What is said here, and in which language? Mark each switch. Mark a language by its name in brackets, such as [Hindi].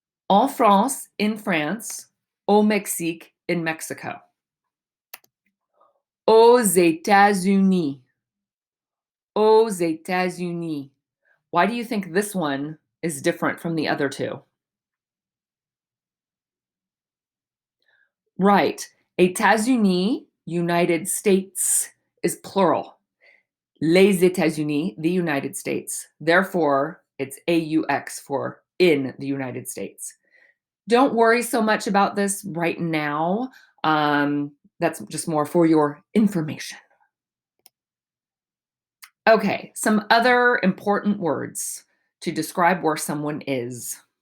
[French] En France, [English] in France. [French] Au Mexique, [English] in Mexico. [French] Aux États-Unis. Aux États-Unis. [English] Why do you think this one is different from the other two? Right. États-Unis, United States, is plural. [French] Les États-Unis, [English] the United States. Therefore, it's AUX for in the United States. Don't worry so much about this right now. That's just more for your information. Okay, some other important words to describe where someone is.